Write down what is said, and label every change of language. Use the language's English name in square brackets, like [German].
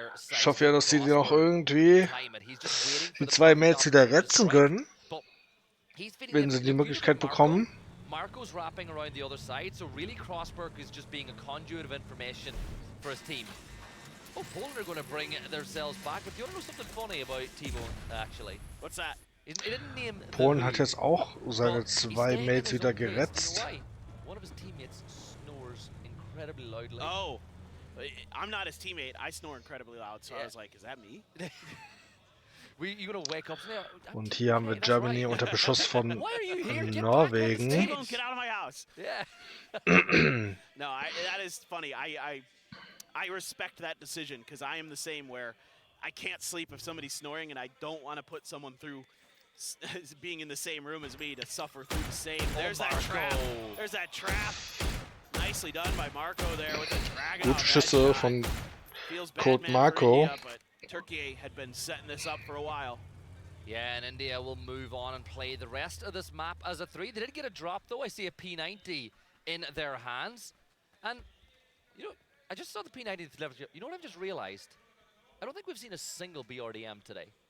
[German] Ich hoffe ja, dass die noch irgendwie die 2 Mates wieder retzen können, wenn sie die Möglichkeit bekommen. [English] Marco's wrapping around the other side, so really Crossberg is just being a conduit of information for his team. Oh, Poland are going to bring themselves back. But do you want to know something funny about T-Bone, actually? What's that? He didn't name [German] Polen hat jetzt auch seine 2 Mates wieder geretzt. [English] One of his teammates snores incredibly loudly. Oh, I'm not his teammate. I snore incredibly loud, so I was like, is that me? You gonna wake up [German] Und hier haben wir Germany unter Beschuss von Norwegen. [English] Get out of my house. Yeah. No, that is funny. I respect that decision because I am the same where I can't sleep if somebody's snoring, and I don't want to put someone through being in the same room as me to suffer through the same. There's that trap. There's that trap. Nicely done by Marco there with the dragon. [German] Gute Schüsse von Code Marco. [English] India, but Turkey had been setting this up for a while. Yeah, and India will move on and play the rest of this map as a 3. They did get a drop though. I see a P90 in their hands. And, you know, I just saw the P90 delivered. You know what I've just realized? I don't think we've seen a single BRDM today.